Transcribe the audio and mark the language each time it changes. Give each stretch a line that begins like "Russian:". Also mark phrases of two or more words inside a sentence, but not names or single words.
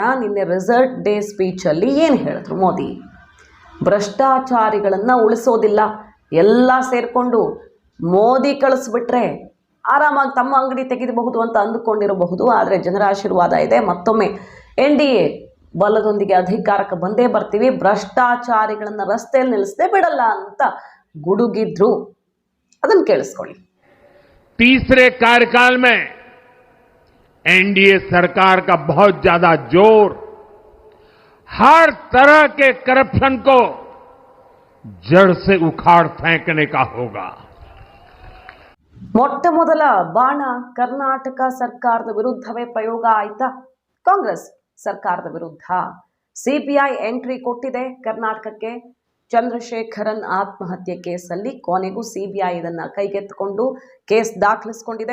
Kannada: ನಿನ್ನೆ
English: result day
Kannada: ಸ್ಪೀಚಲ್ಲಿ ಏನು ಹೇಳಿದ್ರು ಮೋದಿ? ಭ್ರಷ್ಟಾಚಾರಿಗಳನ್ನು ಉಳಿಸೋದಿಲ್ಲ, ಎಲ್ಲ ಸೇರಿಕೊಂಡು ಮೋದಿ ಕಳಿಸ್ಬಿಟ್ರೆ ಆರಾಮಾಗಿ ತಮ್ಮ ಅಂಗಡಿ ತೆಗೆಯಬಹುದು ಅಂತ ಅಂದುಕೊಂಡಿರಬಹುದು. ಆದರೆ ಜನರ ಆಶೀರ್ವಾದ ಇದೆ, ಮತ್ತೊಮ್ಮೆ NDA ಬಲದೊಂದಿಗೆ ಅಧಿಕಾರಕ್ಕೆ ಬಂದೇ ಬರ್ತೀವಿ, ಭ್ರಷ್ಟಾಚಾರಿಗಳನ್ನು ರಸ್ತೆಯಲ್ಲಿ ನಿಲ್ಲಿಸದೆ ಬಿಡಲ್ಲ ಅಂತ ಗುಡುಗಿದ್ರು. ಅದನ್ನು ಕೇಳಿಸ್ಕೊಳ್ಳಿ.
Hindi: तीसरे कार्यकाल में NDA सरकार का बहुत ज्यादा जोर हर तरह के करप्शन को जड़ से उखाड़ फेंकने का होगा.
Kannada: ಮೊಟ್ಟ ಮೊದಲ ಬಾಣ ಕರ್ನಾಟಕ ಸರ್ಕಾರದ ವಿರುದ್ಧವೇ ಪ್ರಯೋಗ ಆಯ್ತಾ? ಕಾಂಗ್ರೆಸ್ ಸರ್ಕಾರದ ವಿರುದ್ಧ CBI ಎಂಟ್ರಿ ಕೊಟ್ಟಿದೆ ಕರ್ನಾಟಕಕ್ಕೆ. ಚಂದ್ರಶೇಖರನ್ ಆತ್ಮಹತ್ಯೆ ಕೇಸಲ್ಲಿ ಕೊನೆಗೂ CBI ಇದನ್ನು ಕೈಗೆತ್ತಿಕೊಂಡು ಕೇಸ್ ದಾಖಲಿಸ್ಕೊಂಡಿದೆ.